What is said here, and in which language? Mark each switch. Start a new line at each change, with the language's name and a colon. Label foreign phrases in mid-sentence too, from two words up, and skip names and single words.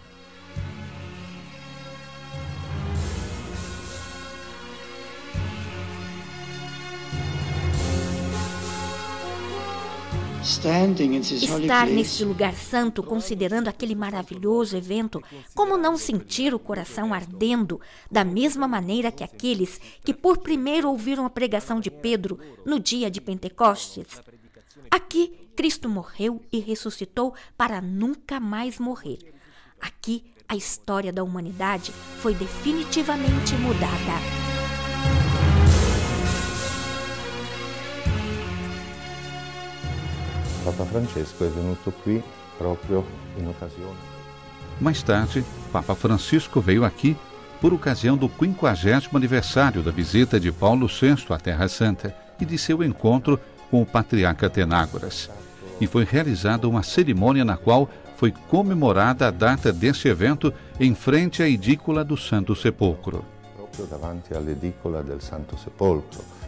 Portuguese: Estar neste lugar santo, considerando aquele maravilhoso evento, como não sentir o coração ardendo, da mesma maneira que aqueles que por primeiro ouviram a pregação de Pedro no dia de Pentecostes? Aqui, Cristo morreu e ressuscitou para nunca mais morrer. Aqui, a história da humanidade foi definitivamente mudada.
Italian: Papa Francesco è venuto qui proprio in occasione.
Portuguese: Mais tarde, Papa Francisco veio aqui por ocasião do 50º aniversário da visita de Paulo VI à Terra Santa e de seu encontro com o patriarca Atenágoras. E foi realizada uma cerimônia na qual foi comemorada a data desse evento em frente à edícula do Santo Sepulcro.
Italian: Proprio davanti all'edicola del Santo Sepolcro.